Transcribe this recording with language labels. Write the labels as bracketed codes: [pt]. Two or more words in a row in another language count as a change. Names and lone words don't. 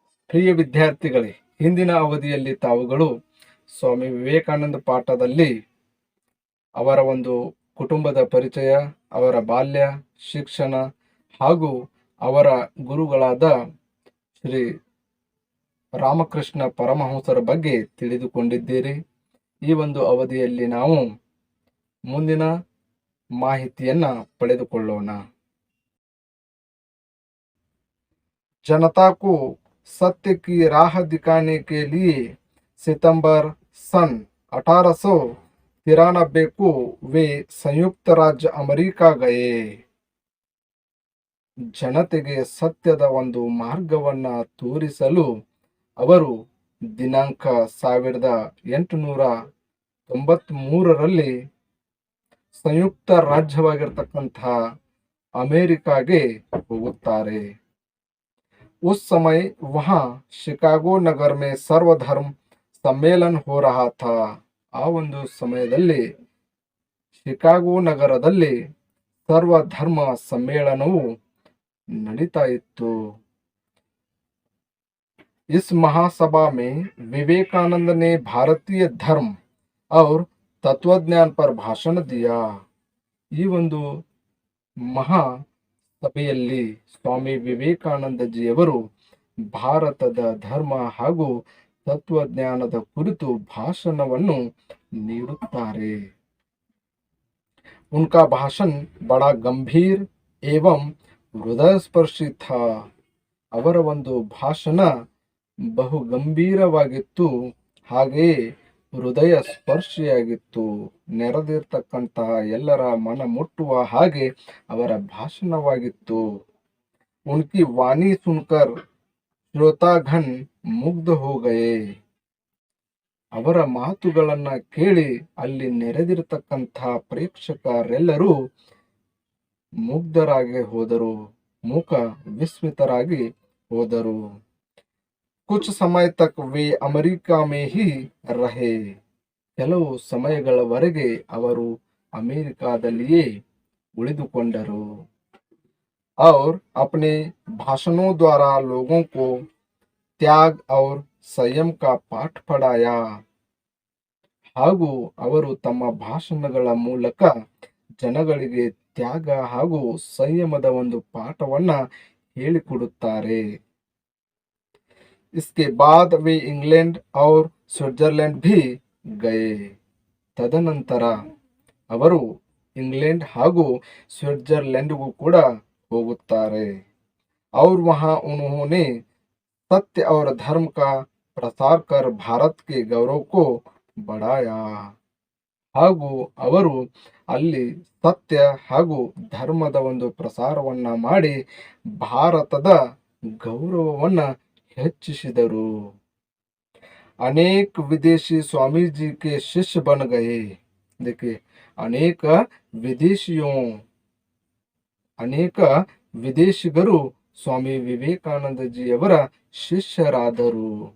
[kn] ಪ್ರಿಯ ವಿದ್ಯಾರ್ಥಿಗಳೇ, ಹಿಂದಿನ ಅವಧಿಯಲ್ಲಿ ತಾವುಗಳು ಸ್ವಾಮಿ ವಿವೇಕಾನಂದ ಪಾಠದಲ್ಲಿ ಅವರ ಒಂದು ಕುಟುಂಬದ ಪರಿಚಯ, ಅವರ ಬಾಲ್ಯ, ಶಿಕ್ಷಣ ಹಾಗೂ ಅವರ ಗುರುಗಳಾದ ಶ್ರೀ ರಾಮಕೃಷ್ಣ ಪರಮಹಂಸರ ಬಗ್ಗೆ ತಿಳಿದುಕೊಂಡಿದ್ದೀರಿ. ಈ ಒಂದು ಅವಧಿಯಲ್ಲಿ ನಾವು ಮುಂದಿನ ಮಾಹಿತಿಯನ್ನ ಪಡೆದುಕೊಳ್ಳೋಣ. [hi] जनता को सत्य की राह दिखाने के लिए सितंबर सन 1893 को वे संयुक्त राज्य अमेरिका गए. [kn] ಜನತೆಗೆ ಸತ್ಯದ ಒಂದು ಮಾರ್ಗವನ್ನ ತೋರಿಸಲು ಅವರು ದಿನಾಂಕ 1893ರಲ್ಲಿ ಸಂಯುಕ್ತ ರಾಜ್ಯವಾಗಿರತಕ್ಕಂತಹ ಅಮೆರಿಕಾಗೆ ಹೋಗುತ್ತಾರೆ. [hi] उस समय वहां शिकागो नगर में सर्वधर्म सम्मेलन हो रहा था. [kn] ಆ ಒಂದು ಸಮಯದಲ್ಲಿ ಶಿಕಾಗೋ ನಗರದಲ್ಲಿ ಸರ್ವಧರ್ಮ ಸಮ್ಮೇಳನವು ನಡೀತಾ ಇತ್ತು. [hi] इस महासभा में विवेकानंद ने भारतीय धर्म और तत्वज्ञान पर भाषण दिया. [kn] ಈ ಒಂದು ಮಹಾ ಸಭೆಯಲ್ಲಿ ಸ್ವಾಮಿ ವಿವೇಕಾನಂದಜಿಯವರು ಭಾರತದ ಧರ್ಮ ಹಾಗೂ ತತ್ವಜ್ಞಾನದ ಕುರಿತು ಭಾಷಣವನ್ನು ನೀಡುತ್ತಾರೆ. [hi] उनका भाषण बड़ा गंभीर एवं हृदयस्पर्शी था. [kn] ಅವರ ಒಂದು ಭಾಷಣ ಬಹು ಗಂಭೀರವಾಗಿತ್ತು, ಹಾಗೆಯೇ ಹೃದಯ ಸ್ಪರ್ಶಿಯಾಗಿತ್ತು. ನೆರೆದಿರ್ತಕ್ಕಂತಹ ಎಲ್ಲರ ಮನ ಮುಟ್ಟುವ ಹಾಗೆ ಅವರ ಭಾಷಣವಾಗಿತ್ತು. [hi] उनकी वाणी सुनकर श्रोतागण मुग्ध हो गए. [kn] ಅವರ ಮಾತುಗಳನ್ನ ಕೇಳಿ ಅಲ್ಲಿ ನೆರೆದಿರ್ತಕ್ಕಂತಹ ಪ್ರೇಕ್ಷಕರೆಲ್ಲರೂ ಮುಗ್ಧರಾಗಿ ಹೋದರು, ಮೂಕ ವಿಸ್ಮಿತರಾಗಿ ಹೋದರು. [hi] कुछ समय तक वे अमेरिका में ही रहे. [kn] ಕೆಲವು ಸಮಯಗಳವರೆಗೆ ಅವರು ಅಮೆರಿಕಾದಲ್ಲಿಯೇ ಉಳಿದುಕೊಂಡರು. [hi] और अपने भाषणों द्वारा लोगों को त्याग और संयम का पाठ पढ़ाया. [kn] ಹಾಗೂ ಅವರು ತಮ್ಮ ಭಾಷಣಗಳ ಮೂಲಕ ಜನಗಳಿಗೆ ತ್ಯಾಗ ಹಾಗೂ ಸಂಯಮದ ಒಂದು ಪಾಠವನ್ನ ಹೇಳಿಕೊಡುತ್ತಾರೆ. [hi] इसके बाद वे इंग्लैंड और स्विट्जरलैंड भी गए. [kn] ತದನಂತರ ಅವರು ಇಂಗ್ಲೆಂಡ್ ಹಾಗೂ ಸ್ವಿಟ್ಜರ್ಲೆಂಡ್ಗೂ ಕೂಡ ಹೋಗುತ್ತಾರೆ. [hi] और वहां उन्होंने सत्य और धर्म का प्रसार कर भारत के गौरव को बढ़ाया. [kn] ಹಾಗೂ ಅವರು ಅಲ್ಲಿ ಸತ್ಯ ಹಾಗೂ ಧರ್ಮದ ಒಂದು ಪ್ರಸಾರವನ್ನ ಮಾಡಿ ಭಾರತದ ಗೌರವವನ್ನ ಹೆಚ್ಚಿಸಿದರು. [hi] अनेक विदेशी स्वामी जी के शिष्य बन गए. देखिए, अनेक [kn] ವಿದೇಶಿಗರು ಸ್ವಾಮಿ ವಿವೇಕಾನಂದ ಜಿಯವರ ಶಿಷ್ಯರಾದರು.